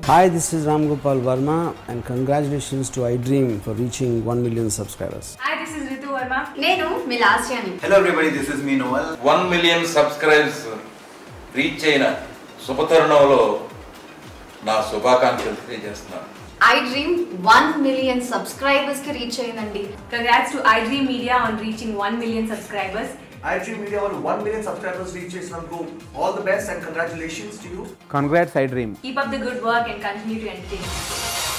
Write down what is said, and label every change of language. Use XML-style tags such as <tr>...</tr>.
<en>Hi, this is Ram Gopal Verma and congratulations to iDream for reaching 1 million subscribers. Hi, this is Ritu Verma. Nenu Milasjani. Hello everybody, this is me Noel.</en> <te>1 million subscribers reach అయిన శుభతరుణంలో నా శుభాకాంక్షలు తెలియజేస్తున్నాను. iDream 1 million subscribers ki reach ayindandi.</te> <en>Congrats to iDream Media on reaching 1 million subscribers. iDream Media</en> <te>వాళ్ళు</te> <en>1 million subscribers reach</en> <te>చేసినందుకు</te> <en>all the best and congratulations to you. Congrats iDream. Keep up the good work and continue to entertain.</en>